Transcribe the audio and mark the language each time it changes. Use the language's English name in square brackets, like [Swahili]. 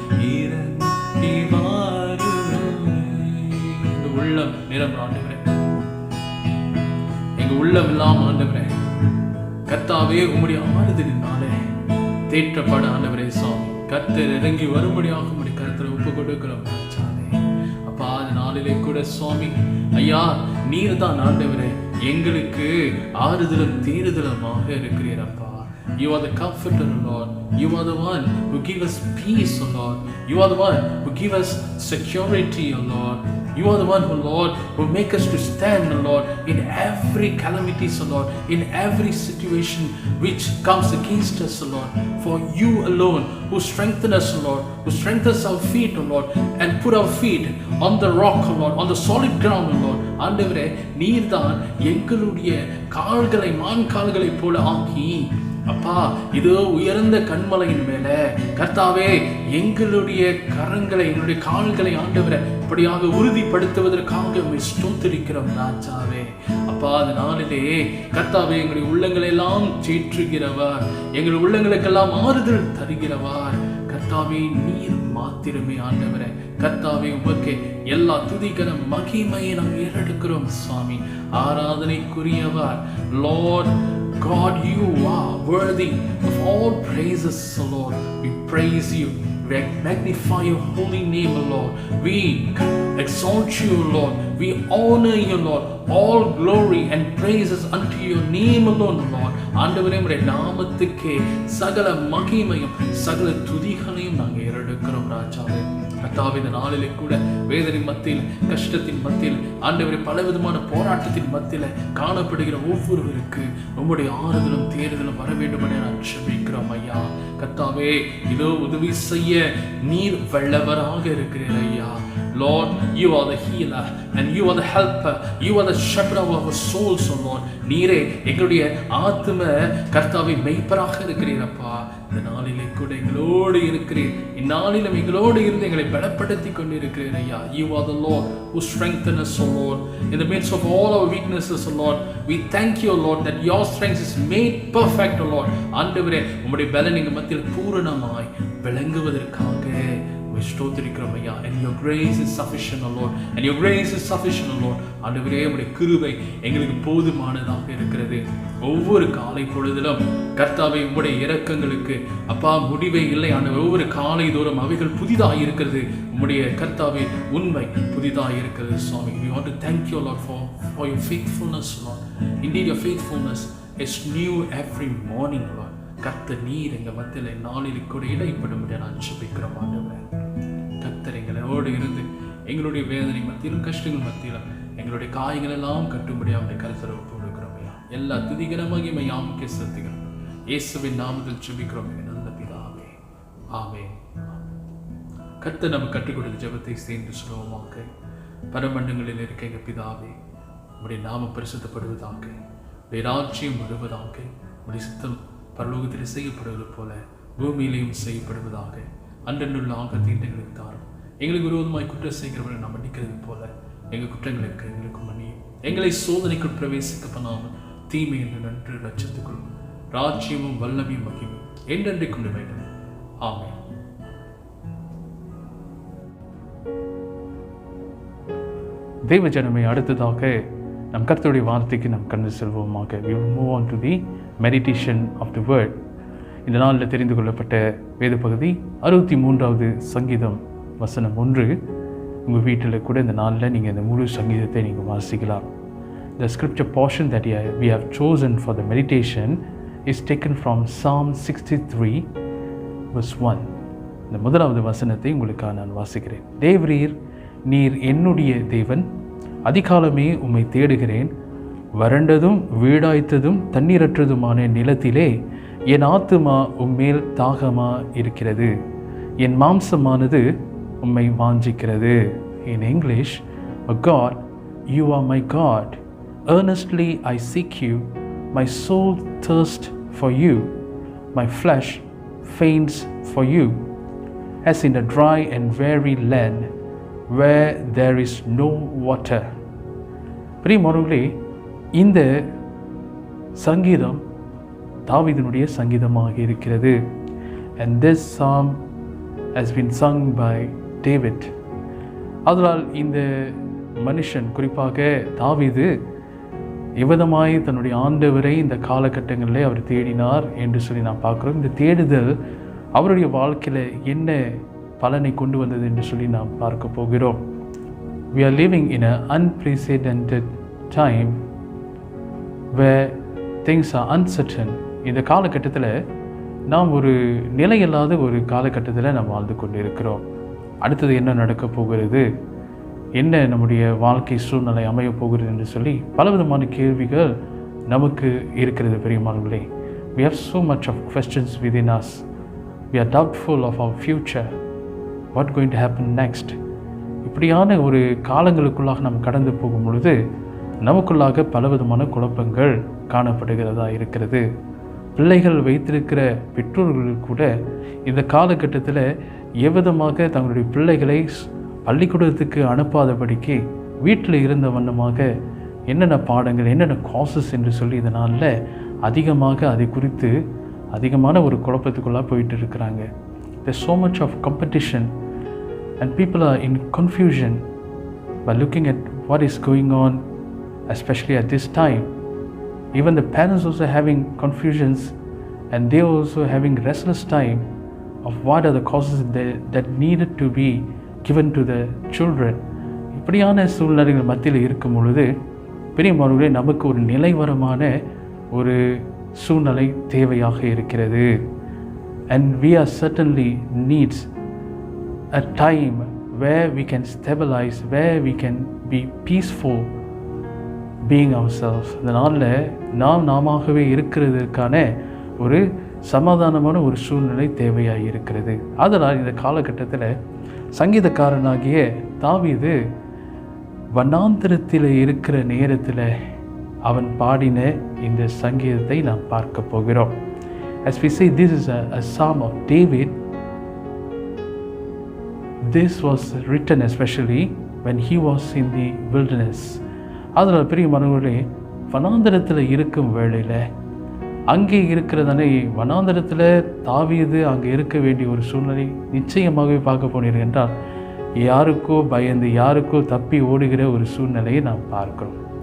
[Tamil] இறங்கி வாருமே. இந்த உள்ளம் நிரம்ப ஆண்டவரே, எங்க உள்ளம் இல்லாம ஆண்டவரே கர்த்தாவே உம்முடைய ஆறுதலினாலே தேற்றப்பட ஆண்டவரே சுவாமி கர்த்தர் இறங்கி வரும்படியாக உம்முடைய கருத்துல ஒப்பு கொடுக்கிறோம் ராஜாவே. அப்பா அந்த நாளிலே கூட சுவாமி ஐயா நீர் தான் ஆண்டவரே எங்களுக்கு ஆறுதலும் தேறுதலுமாக இருக்கிறீர் அப்பா. [English] You are the comforter, Lord. You are the one who give us peace, O Lord. You are the one who give us security, O Lord. You are the one who, Lord, who make us to stand, O Lord, in every calamity, O Lord, in every situation which comes against us, O Lord. For you alone who strengthen us, O Lord, who strengthens our feet, O Lord, and put our feet on the rock, O Lord, on the solid ground, O Lord. [Tamil] ஆண்டவரே நீர்தான் எங்களுடைய கால்களை மான் கால்களை போல ஆக்கி அப்பா இதோ உயர்ந்த கண்மலையின் மேல கர்த்தாவே எங்களுடைய கரங்களை எங்களுடைய கால்களை ஆண்டவரை இப்படியாக உறுதிப்படுத்துவதற்காக ஸ்தோத்திரிக்கிறோம் ராஜாவே. அப்பா அந்த நாளிலே கர்த்தாவே எங்களுடைய உள்ளங்களை எல்லாம் சேற்றுகிறவர், எங்கள் உள்ளங்களுக்கெல்லாம் ஆறுதல் தருகிறவர் கர்த்தாவே நீர் மாத்திரமே ஆண்டவரே. கர்த்தாவே உமக்கு எல்லா துதிகர மகிமையை நாம் ஏறெடுக்கிறோம் சுவாமி. ஆராதனைக்குரியவர் Lord [English] God, you are worthy of all praises, O Lord. We praise you. We magnify your holy name, O Lord. We exalt you, O Lord. We honor you, Lord. All glory and praises unto your name alone, O Lord. [Tamil] ஆண்டவரே உம்முடைய நாமத்துக்கே சகல மகிமையும் சகல துதிகளையும் நாங்கள் ஏறெடுக்கிறோம் ராஜாவே. கர்த்தாவே இந்த நாளிலே கூட வேதனை மத்தியில் கஷ்டத்தின் மத்தியில் ஆண்டவரே பலவிதமான போராட்டத்தின் மத்தியில் காணப்படுகிற ஒவ்வொருவருக்கு உம்முடைய ஆறுதலும் தேறுதலும் வர வேண்டும் என நான் ஜெபிக்கிறோம் ஐயா. கர்த்தாவே இதோ உதவி செய்ய நீர் வல்லவராக இருக்கிறீர் ஐயா. [English] Lord, you are the healer and you are the helper. You are the shepherd of our souls, oh Lord. [Tamil] நீரே எங்களுடைய ஆத்தும கர்த்தாவே மெய்ப்பராக இருக்கிறீரப்பா. இந்த நாளிலே கூட எங்களோடு இருக்கிறீர். இந்நாளிலும் எங்களோடு இருந்து எங்களை பலப்படுத்தி கொண்டு இருக்கிறீர் ஐயா. [English] You are the Lord who strengthens us, oh Lord. In the midst of all our weaknesses, oh Lord, we thank you, oh Lord, that your strength is made perfect, oh Lord. [Tamil] ஆண்டவரே உம்முடைய பலன் எங்கள் மத்தியில் பூரணமாய் விளங்குவதற்காக ஸ்தோத்திரிக்கிறோம் ஐயா. [English] And your grace is sufficient, O Lord. And your grace is sufficient, O Lord. [Tamil] ஆண்டவரே உம்முடைய கிருபை எங்களுக்கு போதுமானதாக இருக்கிறது. ஒவ்வொரு காலை பொழுதிலும் கர்த்தாவே உம்முடைய இரக்கங்களுக்கு அப்பா முடிவே இல்லை ஆண்டவர். ஒவ்வொரு காலை தோறும் அவைகள் புதிதாக இருக்கிறது. உம்முடைய கர்த்தாவே உண்மை புதிதாக இருக்கிறது சுவாமி. [English] We want to thank you, Lord, for your faithfulness, Lord. Indeed, your faithfulness is new every morning, Lord. [Tamil] கர்த்தர் நீர் எங்கள் மத்தியில் நாளில் கூட இடைப்படும்படி நான் ஜெபிக்கிறோம் ஆண்டவரே. கர்த்தர் எங்களோடு இருந்து எங்களுடைய வேதனை மத்தியிலும் கஷ்டங்கள் மத்தியிலும் எங்களுடைய காயங்கள் எல்லாம் கட்டும்படியாக கருத்தரை ஒப்பு கொடுக்கிறோம் ஐயா. எல்லா துதிகர மகிமை யாமுக்கே செலுத்துகிறோம். இயேசுவின் நாமத்தில் ஜெபிக்கிறோம் எங்கள் நல்ல பிதாவே. ஆமென். கர்த்தர் நம்ம கற்றுக் கொடுத்த ஜெபத்தை சேர்ந்து சுலபமாக்க பரமண்டங்களில் இருக்க எங்கள் பிதாவே, உம்முடைய நாமம் பரிசுத்தப்படுவதாக, உம்முடைய ராஜ்யம் வருவதாக, உம்முடைய சித்தம் பரலோகத்தில் செய்யப்படுவது போல பூமியிலையும் செய்யப்படுவதாக. அன்றன்றுள்ள தீண்டங்களுக்கு தாரும். எங்களுக்கு விரோதமாய் குற்றம் செய்கிறவர்கள் நாம் மன்னிக்கிறது போல எங்கள் குற்றங்களுக்கு எங்களுக்கு மன்னியும். எங்களை சோதனைக்குள் பிரவேசிக்க பண்ணாமல் தீமை என்று நன்று லட்சத்துக்குள் ராஜ்யமும் வல்லமையும் மகிமையும் என்றென்றைக்கு கொண்டு வேண்டும். ஆமென். தேவ ஜனமே, அடுத்ததாக நம் கர்த்தருடைய வார்த்தைக்கு நாம் கடந்து செல்வோமாக. [English] We will move on to the meditation of the word. [Tamil] இந்த நாளில் தெரிந்து கொள்ளப்பட்ட வேத பகுதி 63வது சங்கீதம் வசனம் 1. உங்கள் வீட்டில் கூட இந்த நாளில் நீங்கள் இந்த முழு சங்கீதத்தை நீங்கள் வாசிக்கலாம். [English] The scripture portion that we have chosen for the meditation is taken from Psalm 63 verse 1. [Tamil] இந்த முதலாவது வசனத்தை உங்களுக்காக நான் வாசிக்கிறேன். தேவரீர் நீர் என்னுடைய தேவன், அதிகாலமே உம்மை தேடுகிறேன். வறண்டதும் வீடாய்த்ததும் தண்ணீரற்றதுமான நிலத்திலே என் ஆத்துமா உம்மேல் தாகமா இருக்கிறது. என் மாம்சமானது உம்மை வாஞ்சிக்கிறது. [English] In English, O God, you are my God. Earnestly I seek you. My soul thirsts for you. My flesh faints for you, as in a dry and weary land where there is no water. [Tamil] பிரியமானவர்களே, இந்த சங்கீதம் தாவீதினுடைய சங்கீதமாக இருக்கிறது. [English] And this psalm has been sung by David. [Tamil] அதனால் இந்த மனுஷன், குறிப்பாக தாவீது, எவ்விதமாய் தன்னுடைய ஆண்டவரை இந்த காலகட்டங்களில் அவர் தேடினார் என்று சொல்லி நாம் பார்க்குறோம். இந்த தேடுதல் அவருடைய வாழ்க்கையில் என்ன பலனை கொண்டு வந்தது என்று சொல்லி நாம் பார்க்க போகிறோம். [English] We are living in an unprecedented time where things are uncertain. [Tamil] இந்த காலகட்டத்தில் நாம் ஒரு நிலையில்லாத ஒரு காலகட்டத்தில் நாம் வாழ்ந்து கொண்டு இருக்கிறோம். அடுத்தது என்ன நடக்க போகிறது, என்ன நம்முடைய வாழ்க்கை சூழ்நிலை அமைய போகிறது என்று சொல்லி பலவிதமான கேள்விகள் நமக்கு இருக்கிறது. பெரியமானவர்களே, [English] we have so much of questions within us. We are doubtful of our future. What going to happen next? [Tamil] இப்படியான ஒரு காலங்களுக்குள்ளாக நாம் கடந்து போகும் பொழுது நமக்குள்ளாக பலவிதமான குழப்பங்கள் காணப்படுகிறதா இருக்கிறது. பிள்ளைகள் வைத்திருக்கிற பெற்றோர்கள் கூட இந்த காலகட்டத்தில் எவ்விதமாக தங்களுடைய பிள்ளைகளை பள்ளிக்கூடத்துக்கு அனுப்பாதபடிக்கு வீட்டில் இருந்த வண்ணமாக என்னென்ன பாடங்கள், என்னென்ன காசஸ் என்று சொல்லி இதனால் அதிகமாக அதை குறித்து அதிகமான ஒரு குழப்பத்துக்குள்ளாக போயிட்டு இருக்கிறாங்க. [English] There's so much of competition and people are in confusion by looking at what is going on, especially at this time. Even the parents also having confusions, and they also having restless time of what are the causes that needed to be given to the children. [Tamil] இப்படியான சூழ்நிலைகள் மத்தியில் இருக்கும் பொழுது பெரியமானவர்களே, நமக்கு ஒரு நிலைவரமான ஒரு சூழ்நிலை தேவையாக இருக்கிறது. [English] And we are certainly needs a time where we can stabilize, where we can be peaceful being ourselves. [Tamil] இந்த நாளில் நாமாகவே இருக்கிறதுக்கான ஒரு சமாதானமான ஒரு சூழ்நிலை தேவையாக இருக்கிறது. அதனால் இந்த காலகட்டத்தில் சங்கீதக்காரனாகிய தாவீது வனாந்திரத்தில் இருக்கிற நேரத்தில் அவன் பாடின இந்த சங்கீதத்தை நாம் பார்க்க போகிறோம். [English] As we say, this is a psalm of David. This was written especially when he was in the wilderness. [Tamil] அதனால் பிரியமானவர்களே, வனாந்திரத்தில் இருக்கும் வேளையில் அங்கே இருக்கிறதானே வனாந்திரத்தில் தாவீது அங்கே இருக்க வேண்டிய ஒரு சூழ்நிலை நிச்சயமாகவே பார்க்க போனீர்கள் என்றால் யாருக்கோ பயந்து யாருக்கோ தப்பி ஓடுகிற ஒரு சூழ்நிலையை நாம் பார்க்கிறோம்.